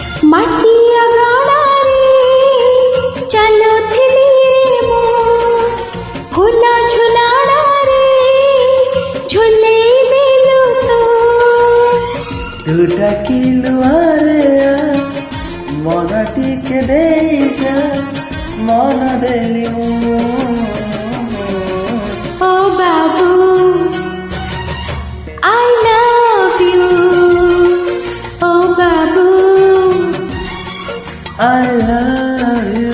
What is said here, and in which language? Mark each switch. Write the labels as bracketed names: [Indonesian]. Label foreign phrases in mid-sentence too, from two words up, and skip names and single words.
[Odia] ମାଟିଆ ଗଡ଼ାରେ ଚାଲୁଥିଲି ରେ ମୁଁ ଫୁଲ ଝୁଲଣାରେ ଝୁଲେଇ ଦେଲୁ ତୁ ଡାକିଲୁ ଆରେ ମନ ଟିକେ ଦେଇଯା ମନ ଦେଲି ମୁଁ ଓ ବାବୁ [English] I love you [Odia] ଓ ବାବୁ [English] I love you